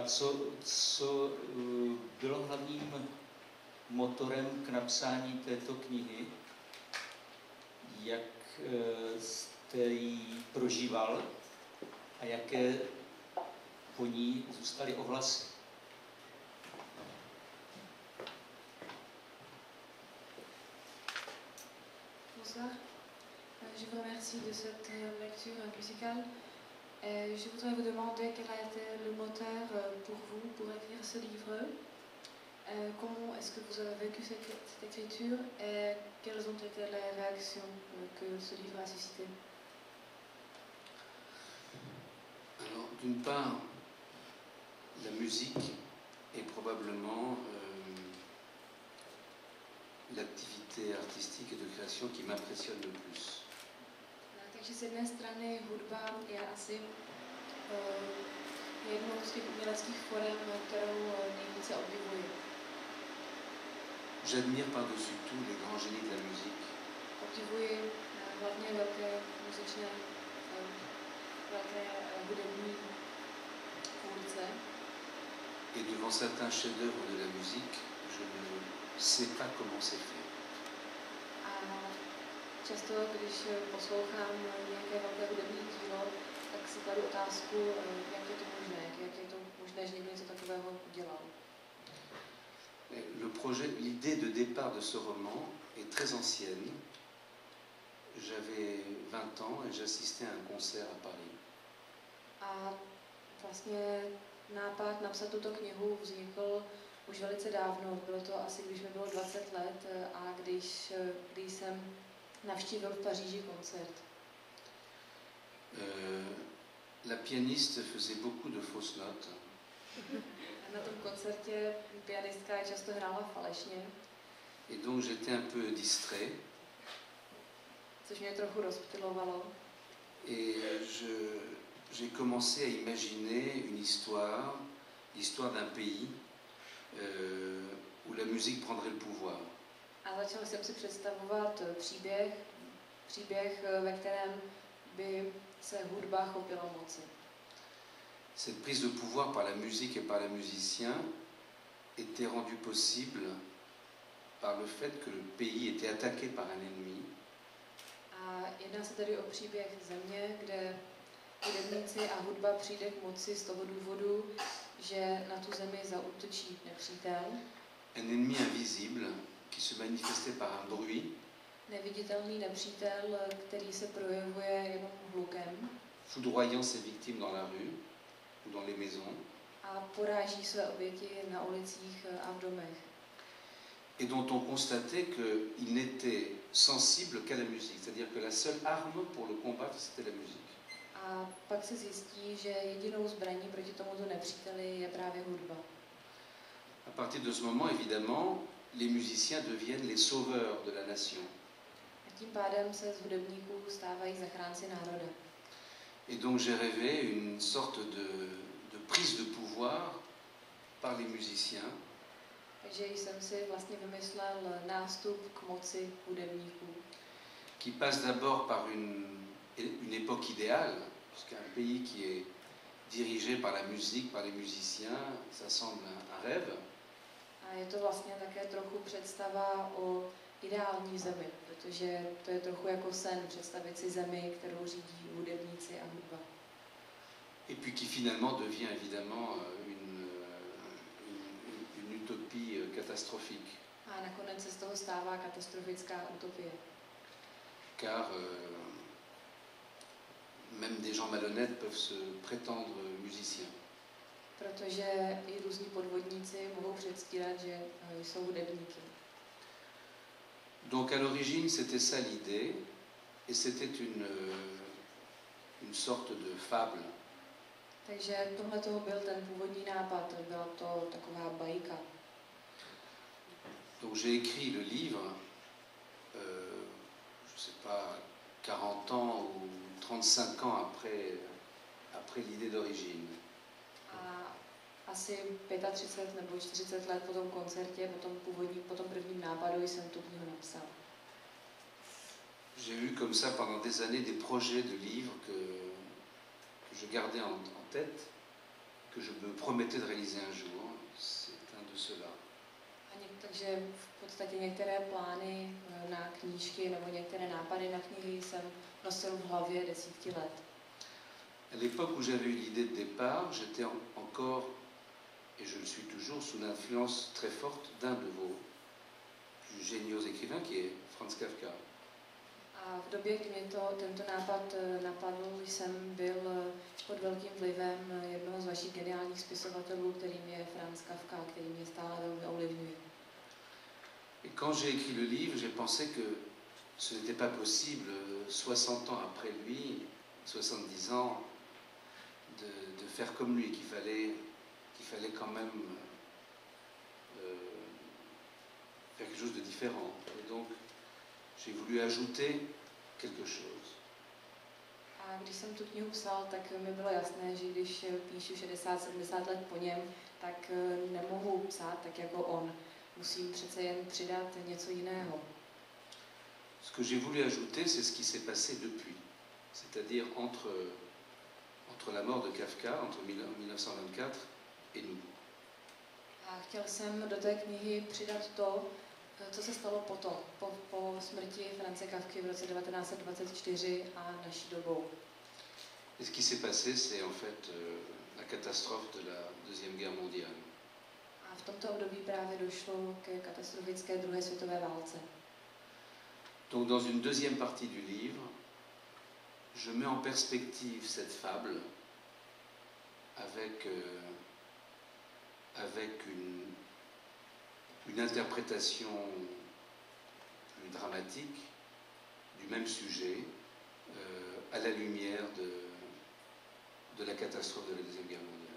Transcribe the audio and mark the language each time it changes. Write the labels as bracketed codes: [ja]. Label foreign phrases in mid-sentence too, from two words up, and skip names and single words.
[cs] Co bylo hlavním motorem k napsání této knihy? Jak jste ji prožíval a jaké po ní zůstaly ohlasy? [fr] Bonsoir. Je vous remercie de cette lecture musicale. Je voudrais vous demander quel a été le moteur pour vous pour écrire ce livre. Comment est-ce que vous avez vécu cette écriture et quelles ont été les réactions que ce livre a suscité? Alors, d'une part, la musique est probablement l'activité artistique et de création qui m'impressionne le plus. [cs] Takže z jedné strany hudba je asi jednou z těch uměleckých forem, kterou nejvíce obdivuji. [fr] J'admire par-dessus tout les grands génies de la musique. [cs] Obdivuji hlavně velké muzičné, velké hudební tvůrce. [fr] Et devant certains chefs-d'œuvre de la musique, je ne sais pas comment c'est fait. [cs] A často, když poslouchám nějaké velké hudební dílo, tak si kladu otázku, jak je to možné, jak je to možné, že někdo něco takového udělal. [fr] L'idée de départ de ce roman est très ancienne. J'avais 20 ans et j'assistais à un concert à Paris. [cs] A vlastně nápad napsat tuto knihu vznikl už velice dávno. Bylo to asi, když mi bylo 20 let a když jsem navštívil v Paříži koncert. [fr] La pianiste faisait beaucoup de fausses notes. [cs] Na tom koncertě pianistka často hrála falešně. [fr] Et donc j'étais un peu distrait. [cs] Což mě trochu rozptylovalo. [fr] Et j'ai commencé à imaginer une histoire, l'histoire d'un pays où la musique prendrait le pouvoir. [cs] A začal jsem si představovat příběh, ve kterém by se hudba chopila moci. [fr] Cette prise de pouvoir par la musique et par les musiciens était rendue possible par le fait que le pays était attaqué par un ennemi. [cs] A jedná se tedy o příběh země, kde hudebníci a hudba přijde k moci z toho důvodu, že na tu zemi zaútočí nepřítel. [fr] Un ennemi invisible qui se manifestait par un bruit. [cs] Neviditelný nepřítel, který se projevuje jenom hlukem. [fr] Foudroyant ses victimes dans la rue ou dans les maisons. [cs] A poráží své oběti na ulicích a v domech. [fr] Et dont on constatait qu'il n'était sensible qu'à la musique, c'est-à-dire que la seule arme pour le combattre, c'était la musique. [cs] A pak se zjistí, že jedinou zbraní proti tomuto nepříteli je právě hudba. [fr] À partir de ce moment, évidemment, les musiciens deviennent les sauveurs de la nation. [cs] A tím pádem se z hudebníků stávají zachránci národa. [fr] Et donc j'ai rêvé une sorte de prise de pouvoir par les musiciens. [cs] Takže jsem si vlastně vymyslel nástup k moci hudebníků. [fr] Qui passe d'abord par une époque idéale, puisqu'un pays qui est dirigé par la musique, par les musiciens, ça semble un rêve. [cs] A je to vlastně také trochu představa o ideální zemi, protože to je trochu jako sen představit si zemi, kterou řídí hudebníci a hudba. [fr] Et puis qui finalement devient évidemment une utopie catastrophique. [cs] A nakonec se z toho stává katastrofická utopie. [fr] Car même des gens malhonnêtes peuvent se prétendre musiciens. [cs] Protože i různí podvodníci mohou předstírat, že jsou hudebníky. [fr] Donc à l'origine, c'était ça l'idée, et c'était une sorte de fable. [cs] Takže tohle toho byl ten původní nápad, byla to taková bajka. [fr] Donc j'ai écrit le livre, je sais pas, 40 ans ou 35 ans après l'idée d'origine. [cs] A asi 35 nebo 40 let po tom koncertě, po tom prvním nápadu jsem tu knihu napsal. [fr] J'ai eu comme ça pendant des années des projets de livres que je gardais en tête, que je me promettais de réaliser un jour. C'est un de ceux-là. [cs] Takže v podstatě některé plány na knížky nebo některé nápady na knihy jsem nosil v hlavě desítky let. [fr] À l'époque où j'avais eu l'idée de départ, j'étais encore, et je le suis toujours, sous l'influence très forte d'un de vos plus géniaux écrivains, qui est Franz Kafka. [cs] A v době, kdy mě tento nápad napadl, jsem byl pod velkým vlivem jednoho z vašich geniálních spisovatelů, kterým je Franz Kafka, který mě stále velmi ovlivňuje. [fr] Et quand j'ai écrit le livre, j'ai pensé que ce n'était pas possible, 60 ans après lui, 70 ans, de faire comme lui, qu'il fallait quand même faire quelque chose de différent. Et donc, j'ai voulu ajouter quelque chose. [cs] A když jsem tu knihu psal, tak mi bylo jasné, že když píšu 60-70 let po něm, tak nemohu psát tak jako on. Musím přece jen přidat něco jiného. [fr] Ce que j'ai voulu ajouter, c'est ce qui s'est passé depuis. C'est-à-dire entre la mort de Kafka, entre 1924 et nous. [cs] A chtěl jsem do té knihy přidat to, co se stalo potom, po smrti France Kafky v roce 1924 a naší dobou. [fr] Et ce qui s'est passé, c'est en fait la catastrophe de la Deuxième Guerre mondiale. [cs] A v tomto období právě došlo ke katastrofické druhé světové válce. [fr] Donc dans une deuxième partie du livre, je mets en perspective cette fable avec une interprétation plus dramatique du même sujet à la lumière de la catastrophe de la Deuxième Guerre mondiale.